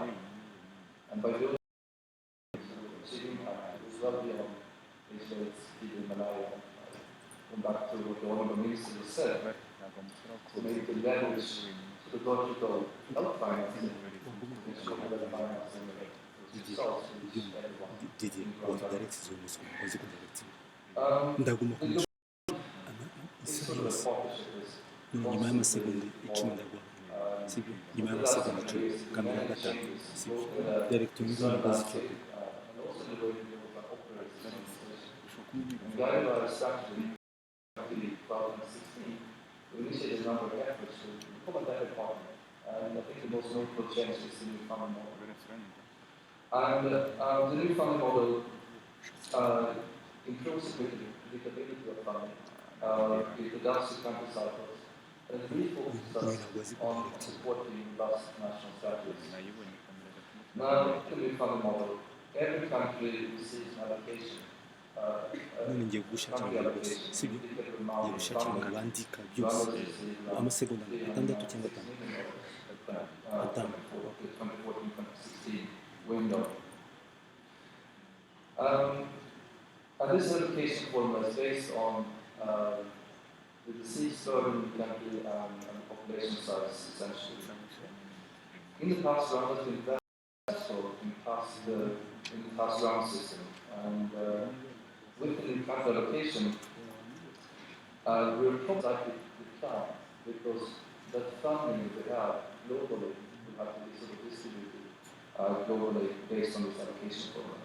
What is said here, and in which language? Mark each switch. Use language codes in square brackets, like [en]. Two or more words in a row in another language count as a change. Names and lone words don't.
[en] And by doing achieving impact, it was well beyond HIV, TB, malaria. Going back to what the Honourable Minister has said, so maybe to leverage the logical health financing, ensure that the financing results reach everyone. [rw] ndaguma ku mashuri [en] This [rw] isaha [en] sort of [rw] yose [en] partnership is [rw] nyuma y'amasegonda icumi ndagwa sibyo nyuma y'amasegonda icumi kamera ya gatanu sibyo direct unyuze umugozi icyo [en] guided by our strategy in 2016, we initiated a number of efforts to become a better partner. And I think the most notable change is the new funding model. And the new funding model improves the predictability of funding. It adapts to country cycles. And it refocuses on supporting robust national strategies. Now, the new funding model, every country receives an allocation. [rw] none ngiye gushakira rwose sibyo ngiye gushakira ngo bandika byose amasegonda atandatu cyangwa atanu [en] window. And this allocation formula is based on the disease burden in the country and population size, essentially. In the past round, has been very successful in the past round system, and with the new country allocation, we're probably likely to decline because the funding that we have globally will have to be sort of distributed globally based on this allocation formula.